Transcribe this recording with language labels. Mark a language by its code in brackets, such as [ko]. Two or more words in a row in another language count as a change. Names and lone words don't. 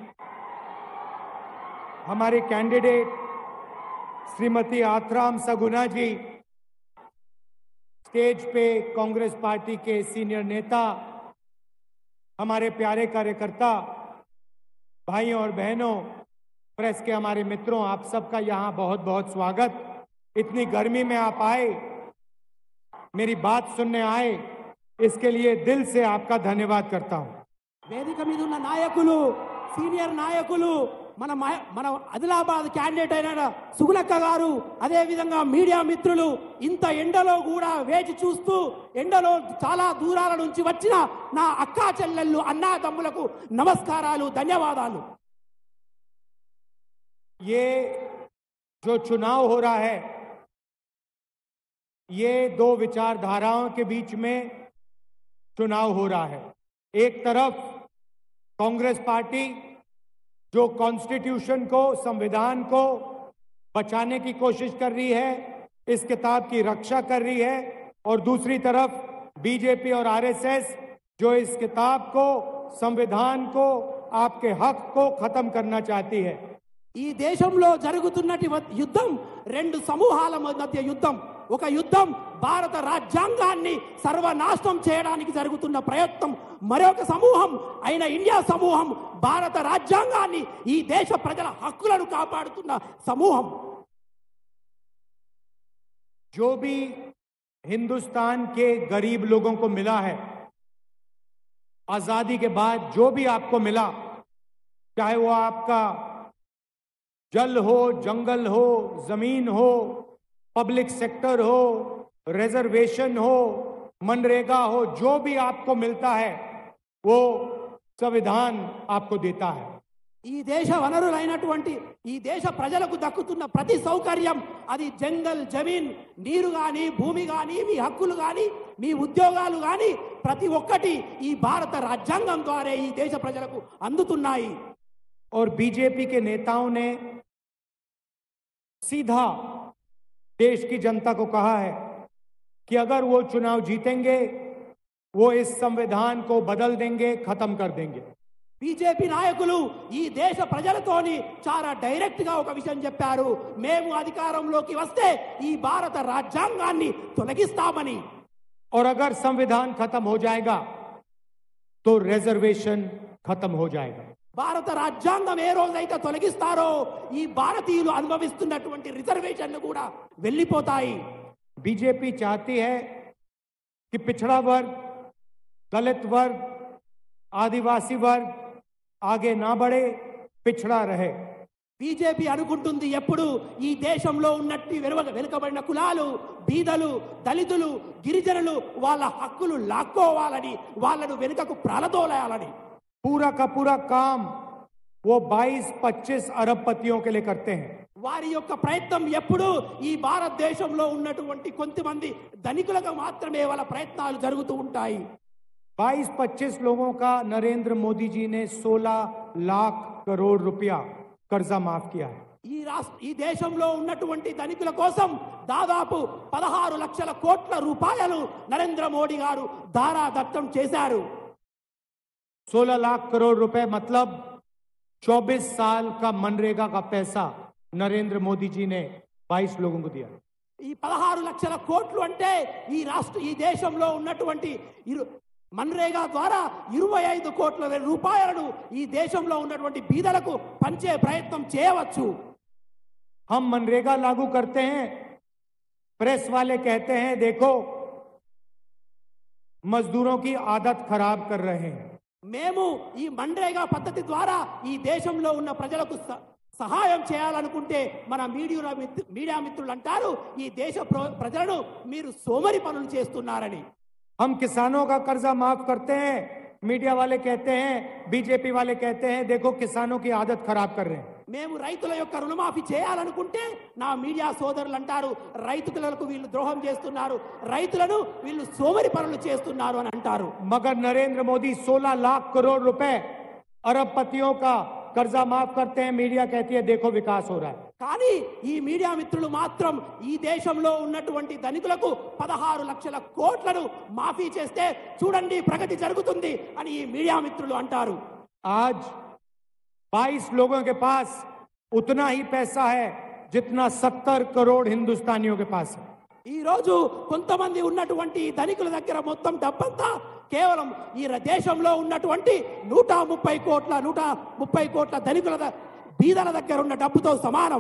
[hi] हमारे कैंडिडेट श्रीमती आत्राम सगुना जी, स्टेज पे कांग्रेस पार्टी के सीनियर नेता, हमारे प्यारे कार्यकर्ता, भाइयों और बहनों, प्रेस के हमारे मित्रों, आप सबका यहाँ बहुत बहुत स्वागत। इतनी गर्मी में आप आए, मेरी बात सुनने आए, इसके लिए दिल से आपका धन्यवाद करता हूँ। [te] వేదిక మీద ఉన్న నాయకులు, సీనియర్ నాయకులు, మన ఆదిలాబాద్ క్యాండిడేట్ అయిన సుగుణక్క గారు, అదే విధంగా మీడియా మిత్రులు, ఇంత ఎండలో కూడా వేచి చూస్తూ ఎండలో చాలా దూరాల నుంచి వచ్చిన నా అక్కా చెల్లెళ్ళు, అన్నాతమ్ములకు నమస్కారాలు, ధన్యవాదాలు. [hi] ये जो चुनाव हो रहा है, ये दो विचारधाराओं के बीच में चुनाव हो रहा है। एक तरफ कांग्रेस पार्टी जो कॉन्स्टिट्यूशन को, संविधान को बचाने की कोशिश कर रही है, इस किताब की रक्षा कर रही है, और दूसरी तरफ बीजेपी और आरएसएस जो इस किताब को, संविधान को, आपके हक को खत्म करना चाहती है। [te] ఈ దేశంలో జరుగుతున్నటి యుద్ధం రెండు సమూహాల మధ్య యుద్ధం. ఒక యుద్ధం భారత రాజ్యాంగాన్ని సర్వనాశనం చేయడానికి జరుగుతున్న ప్రయత్నం. మరొక సమూహం అయిన ఇండియా సమూహం భారత రాజ్యాంగాన్ని, ఈ దేశ ప్రజల హక్కులను కాపాడుతున్న సమూహం. [hi] जो भी हिंदुस्तान के गरीब लोगों को मिला है, आजादी के बाद जो भी आपको मिला, चाहे वो आपका जल हो, जंगल हो, जमीन हो, [en] public sector [hi] हो, रिजर्वेशन हो, मनरेगा हो, जो भी आपको मिलता है वो संविधान आपको देता है। [te] ఈ దేశ వనరులైనటువంటి ఈ దేశ ప్రజలకు దక్కుతున్న ప్రతి సౌకర్యం, అది [hi] जंगल, जमीन, [te] నీరు గాని, భూమి గాని, మీ హక్కులు గాని, మీ ఉద్యోగాలు గాని, ప్రతి ఒక్కటి ఈ భారత రాజ్యాంగం ద్వారా ఈ దేశ ప్రజలకు అందుతున్నాయి. [hi] और बीजेपी के नेताओं ने सीधा देश की जनता को कहा है कि अगर वो चुनाव जीतेंगे, वो इस संविधान को बदल देंगे, खत्म कर देंगे। [te] బీజేపీ నాయకులు ఈ దేశ ప్రజలతోని చాలా డైరెక్ట్ గా ఒక విషయం చెప్పారు, మేము అధికారంలోకి వస్తే ఈ భారత రాజ్యాంగాన్ని తొలగిస్తామని. [hi] और अगर संविधान खत्म हो जाएगा तो रिजर्वेशन खत्म हो जाएगा। [te] భారత రాజ్యాంగం ఏ రోజైతే తొలగిస్తారో ఈ భారతీయులు అనుభవిస్తున్నటువంటి రిజర్వేషన్లు కూడా వెళ్ళిపోతాయి. [hi] बीजेपी चाहती है कि पिछड़ा वर्ग, दलित वर्ग, आदिवासी वर्ग आगे ना बढ़े, पिछड़ा रहे. [te] బీజేపీ అనుకుంటుంది ఎప్పుడు ఈ దేశంలో ఉన్నట్టు వెనుకబడిన కులాలు, బీదలు, దళితులు, గిరిజనులు వాళ్ళ హక్కులు లాక్కోవాలని, వాళ్ళను వెనుకకు ప్రాలదోలాలని. [hi] पूरा का पूरा काम वो 22-25 अरबपतियों के लिए करते हैं. [te] వారి యొక్క ప్రయత్నం ఎప్పుడు ఈ భారతదేశంలో ఉన్నటువంటి కొంతమంది ధనికులకు మాత్రమే వాళ్ళ ప్రయత్నాలు జరుగుతూ ఉంటాయి. [hi] 22-25 लोगों का नरेंद्र मोदी जी ने 16 लाख करोड़ रुपया कर्जा माफ किया है. [te] ఈ దేశంలో ఉన్నటువంటి ధనికుల కోసం దాదాపు 16 లక్షల కోట్ల రూపాయలు నరేంద్ర మోడీ గారు దారాదత్తం చేశారు. [hi] 16 लाख करोड़ रुपए मतलब 24 साल का मनरेगा का पैसा नरेंद्र मोदी जी ने 22 लोगों को दिया. [te] ఈ 16 లక్షల కోట్లు అంటే ఈ దేశంలో ఉన్నటువంటి మన్రేగా ద్వారా 25 కోట్ల రూపాయలను ఈ దేశంలో ఉన్నటువంటి బీదలకు పంచే ప్రయత్నం చేయవచ్చు. [hi] हम मनरेगा लागू करते हैं, प्रेस वाले कहते हैं देखो मजदूरों की आदत खराब कर रहे हैं. [te] మేము ఈ మన్రేగా పద్ధతి ద్వారా ఈ దేశంలో ఉన్న ప్రజలకు సహాయం చేయాలనుకుంటే మన మీడియా మిత్రులు అంటారు ఈ దేశ ప్రజలను మీరు సోమరి పనులు చేస్తున్నారని. [hi] हम किसानों का कर्जा माफ करते हैं, मीडिया वाले कहते हैं, बीजेपी वाले कहते हैं देखो किसानों की आदत खराब कर रहे हैं. [te] మేము రైతుల యొక్క రుణమాఫీ చేయాలనుకుంటే నా మీడియా సోదరులు అంటారు రైతులకు వీళ్ళు ద్రోహం చేస్తున్నారు, రైతులను వీళ్ళు సోమరి పనులు చేస్తున్నారు అని అంటారు. [hi] मगर नरेंद्र मोदी 16 लाख करोड़ रुपए अरबपतियों का कर्जा माफ करते हैं, मीडिया कहती है देखो विकास हो रहा है. [te] కానీ ఈ మీడియా మిత్రులు మాత్రం ఈ దేశంలో ఉన్నటువంటి ధనికులకు 16 లక్షల కోట్లను మాఫీ చేస్తే చూడండి ప్రగతి జరుగుతుంది అని ఈ మీడియా మిత్రులు అంటారు. [hi] आज 22 लोगों के पास उतना ही पैसा है जितना 70 करोड़ हिंदुस्तानियों के पास है. [te] ఈ రోజు కొంతమంది ఉన్నటువంటి ధనికుల దగ్గర మొత్తం డబ్బంతా కేవలం ఈ దేశంలో ఉన్నటువంటి 130 కోట్ల ధనికుల బీదల దగ్గర ఉన్న డబ్బుతో సమానం.